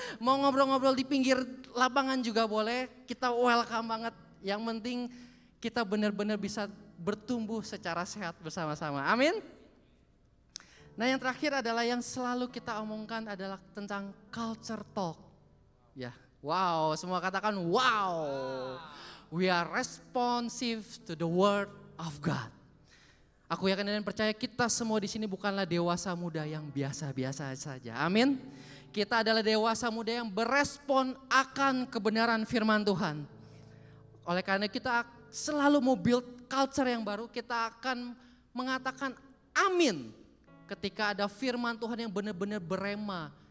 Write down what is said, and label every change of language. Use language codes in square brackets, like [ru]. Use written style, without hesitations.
[id] Mau ngobrol-ngobrol di pinggir lapangan juga boleh, kita welcome banget. Yang penting kita benar-benar bisa bertumbuh secara sehat bersama-sama, amin? Nah yang terakhir adalah yang selalu kita omongkan adalah tentang [en] culture talk. [id] Ya, wow, semua katakan wow. [en] We are responsive to the word of God. [id] Aku yakin dan percaya kita semua di sini bukanlah dewasa muda yang biasa-biasa saja. Amin. Kita adalah dewasa muda yang berespon akan kebenaran firman Tuhan. Oleh karena kita selalu mau [en] build culture [id] yang baru, kita akan mengatakan amin ketika ada firman Tuhan yang benar-benar berema.